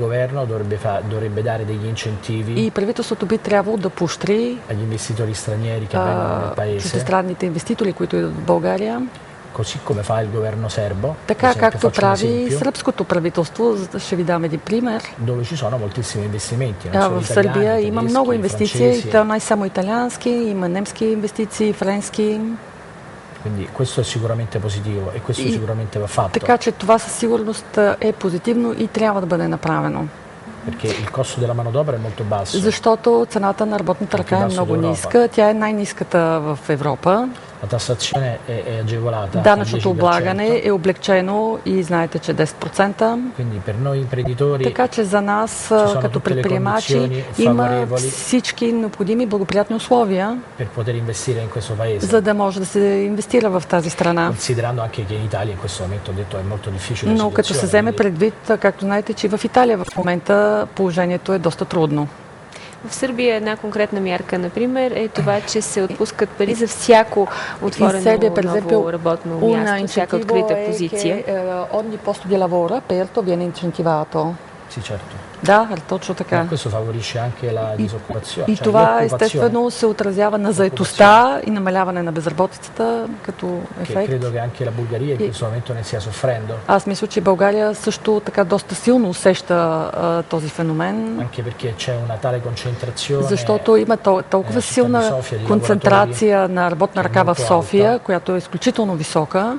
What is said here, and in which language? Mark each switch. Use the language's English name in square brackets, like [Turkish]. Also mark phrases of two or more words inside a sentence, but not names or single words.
[Bulgarian] И правителството би трябвало да поощри чуждестранните инвеститори, които идват в България. Така както прави сръбското правителство. Ще ви дам един пример. В Сърбия има много инвестиции, и то не само италиански, има немски инвестиции, френски. [Italian] Quindi questo è sicuramente positivo e questo sicuramente va fatto. [Bulgarian] Така че това със сигурност е позитивно и трябва да бъде направено. [Italian] Perché il costo della manodopera è molto basso. [Bulgarian] Защото цената на работната ръка е много ниска. Тя е най-ниската в Европа. Данъчното облагане е облегчено и знаете, че 10%. Така че за нас, като предприемачи, има всички необходими благоприятни условия, за да може да се инвестира в тази страна. Но като се вземе предвид, както знаете, че в Италия в момента положението е доста трудно. В Сърбия една конкретна мярка, например, е това, че се отпускат пари за всяко отворено ново работно място, всяка открита позиция. [Italian] Ogni posto di lavoro aperto viene incentivato. Sì, certo. [Bulgarian] Да, точно така. И това естествено се отразява на заетостта и намаляване на безработицата като ефект. Аз мисля, че България също така доста силно усеща този феномен, защото има толкова силна концентрация на работна ръка в София, която е изключително висока.